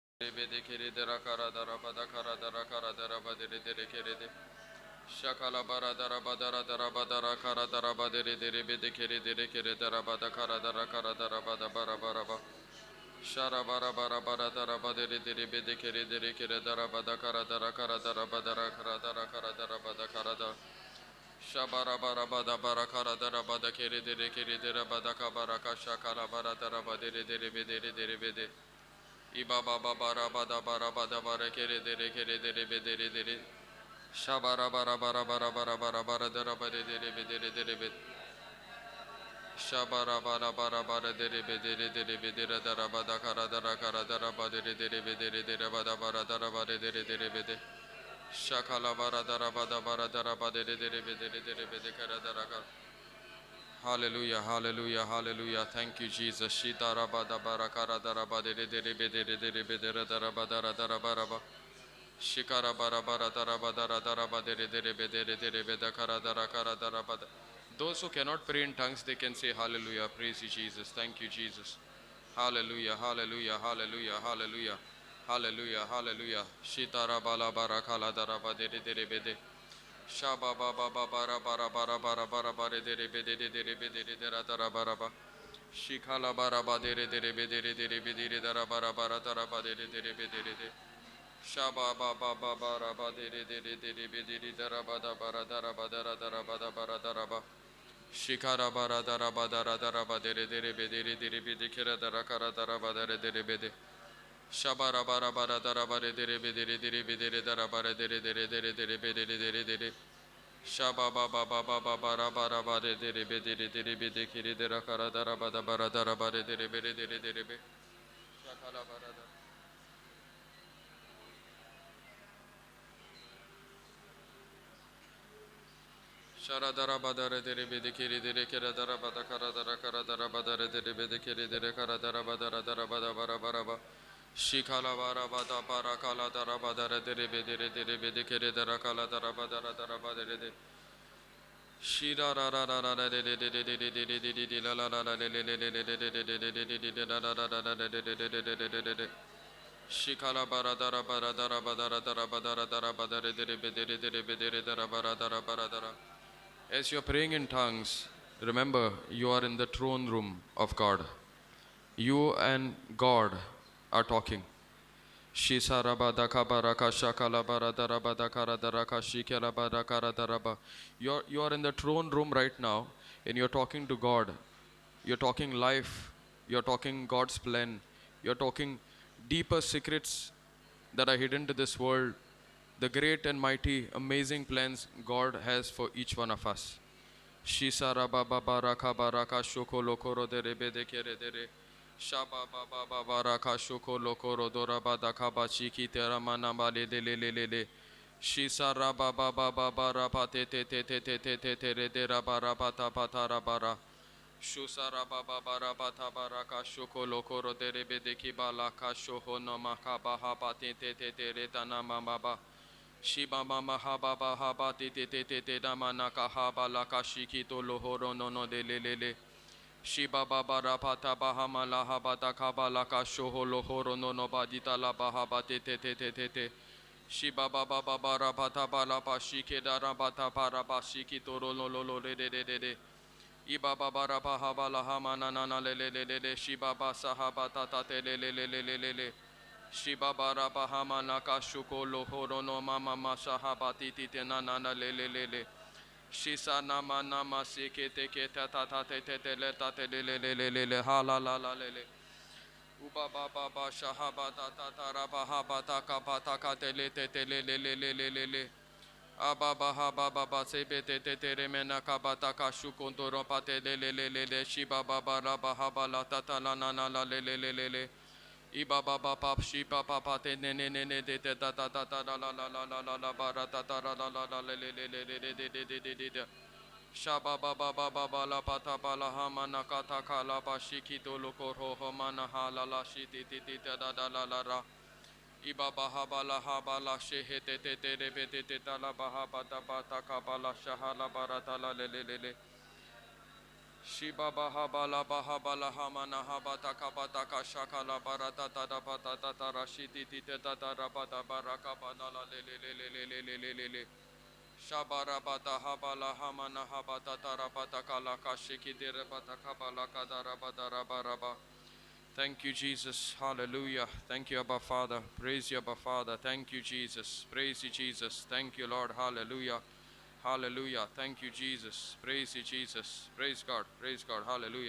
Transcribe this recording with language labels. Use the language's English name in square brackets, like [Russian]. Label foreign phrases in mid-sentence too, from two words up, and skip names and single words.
[English] Rebede Keredera Karadara Badakara Dara Karadara Badere Kerede Shakala Baradara Badara Dara Badara Karadara Badere Rebede Keredere Keredara Badakara Dara Karadara Badabara Baraba Shara Bara Bara Baradara Badere Rebede Keredere Keredara Badakara Dara Karadara Badara Karadara Karadara Badakarada Shabara Bara Bada Barakara Dara Badakeredere Keredera Badaka Baraka Shakala Baradara Badere Rebede Rebede Iba baba bara bada bara bada bara kere dere bedere dere shabara bara bara bara bara bara bara dara bade dere bedere dere bed shabara bara bara bara dere bedere dara bada kara dara bade dere bedere dere bada bara dara bade dere bede shakala bara dara bade dere bede kara dara kara. Hallelujah, hallelujah, hallelujah. Thank you, Jesus. Shita rabada barakara daraba de bedere daraba daraba. Shikara bara bara daraba daraba de bedere kara daraba. Those who cannot pray in tongues, they can say hallelujah. Praise you, Jesus. Thank you, Jesus. Hallelujah, hallelujah, hallelujah, hallelujah. Hallelujah, hallelujah. Shita rabala barakala daraba de bede. Shaba baba bara bara bara bara bara bara dere bedere dera dara bara ba. Shikala bara ba dere bedere dara bara bara dara ba dere bedere de. Shaba baba bara ba dere bedere dara ba da bara dara ba dara ba da bara dara ba. Shikara bara dara ba dere bedere kera dara kara dara ba dere bede. Shabara bara bara dara bara dere bedere dara bara dere bedere. Shaba ba ba ba ba ba ba ra ba ra ba de be de kiri de ra kara da ra ba da ba de be shakala ba ra da shara da ra ba da re be de kiri de re kira da ra ba da kara da ra ba da re be de kiri de re kara da ra ba da ba da ba ra ba shikala ba ra ba da ba ra kala da ra ba da re be de kiri de ra kala da ra ba de Shira ra ra ra ra ra de la la la la de Shikala bara dara bara dara badara dara badara dara badare dere bedere dara bara dara bara dara. As you're praying in tongues, remember you are in the throne room of God. You and God are talking. Shisara badaka baraka shakala baradara badakara daraka shikala badakara daraba. You are in the throne room right now and you're talking to God. You're talking life. You're talking God's plan. You're talking deeper secrets that are hidden to this world. The great and mighty, amazing plans God has for each one of us. Shisara baba baraka baraka shoko lokoro dere bede kere dere. Shaba baba baba baraka shoko lokoro dora badaka bachiki tera manambale de le. Shisara baba baba barapa te re dera barabata patara bara. Shusara baba barabata baraka shoko lokoro dere bede kibala kashoho no makabaha te re dana mamba. Shiba mama haba ba haba te dama naka haba laka shikito lohoro no de. Shiba baba rapata bahama la haba da kaba laka shoho lohoro no badita la bahaba te. Shiba baba baba rapata bala pa shike da rabata para pa shikito lo de. Iba baba rapa haba la hama na le. Shiba ba sahaba tata te le. Shiba bara bahama nakashuko lohoro no mama masahabati titenana le. Shisa nama nama sike teke tata te le tate le hala la le. Uba baba ba shahaba tata raba haba taka pataka te le. Aba baha baba ba sebe te remena kabata kashuko ndoro pate le. Shiba baba raba haba la tata la nana la le. Iba baba pap shipa papa te ne de ta la bara ta la le. Shaba baba baba la pata bala hamana kata kala bashiki to loko ho mana hala la shiti la ra. Iba baha bala habala shehe te rebe te ta la baha bata bata kabala shahala barata la le. Shiba baha bala hamana habata kabata kashakala barata tada bata tata rashidi tite tata rabata baraka banala le. Shabara bata habala hamana habata tarabata kala kashiki dirabata kabala kadara badara baraba. Thank you, Jesus. Hallelujah. Thank you, Abba Father. Praise you, Abba Father. Thank you, Jesus. Praise you, Jesus. Thank you, Lord. Hallelujah. Hallelujah. Thank you, Jesus. Praise you, Jesus. Praise God. Praise God. Hallelujah.